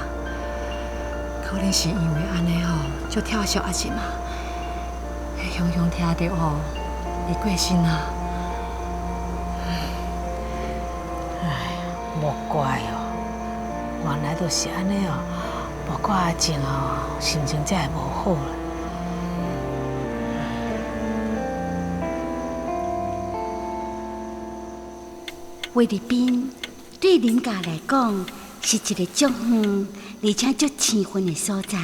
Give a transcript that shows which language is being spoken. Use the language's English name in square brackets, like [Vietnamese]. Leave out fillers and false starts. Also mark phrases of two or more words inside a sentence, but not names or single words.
[Min Nan Chinese] 可能是因为安尼吼，就疼惜阿静啊。迄雄雄听到吼，伊过身啊。莫怪哦，原来都是安尼哦，莫怪阿静哦，心情才会无好啦。菲律宾对林家来讲是一个足远而且足青春的所在。